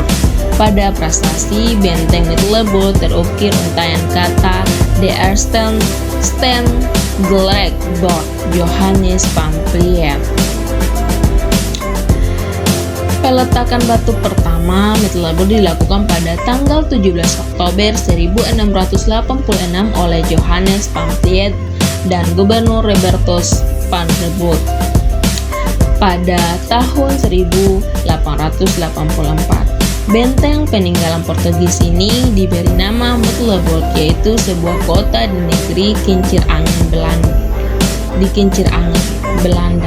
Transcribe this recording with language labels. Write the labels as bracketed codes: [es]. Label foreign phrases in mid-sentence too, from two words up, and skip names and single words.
[id] Pada prasasti benteng Middelburg terukir untayan kata [nl] De Eerste Steen Gelijkborg [id] Johannes van Vliet. Peletakan batu pertama Middelburg dilakukan pada tanggal 17 Oktober 1686 oleh Johannes van Vliet dan Gubernur Robertus van der Boot. Pada tahun 1884, benteng peninggalan Portugis ini diberi nama Middelburg, yaitu sebuah kota di negeri Kincir Angin Belanda.